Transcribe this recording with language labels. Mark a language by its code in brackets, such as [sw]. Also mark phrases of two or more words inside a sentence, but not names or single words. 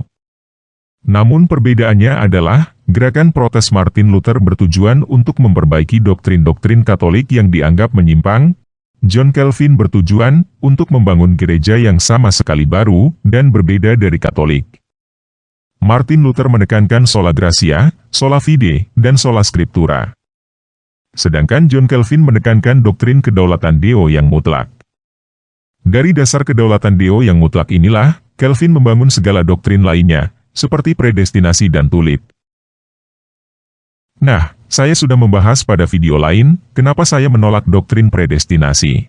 [id] Namun perbedaannya adalah, gerakan protes Martin Luther bertujuan untuk memperbaiki doktrin-doktrin Katolik yang dianggap menyimpang. John Calvin bertujuan untuk membangun gereja yang sama sekali baru dan berbeda dari Katolik. Martin Luther menekankan [la] sola gratia, sola fide, [id] dan [la] sola scriptura. [id] Sedangkan John Calvin menekankan doktrin kedaulatan Deo yang mutlak. Dari dasar kedaulatan Deo yang mutlak inilah, Calvin membangun segala doktrin lainnya, seperti predestinasi dan tulip. Nah, saya sudah membahas pada video lain, kenapa saya menolak doktrin predestinasi.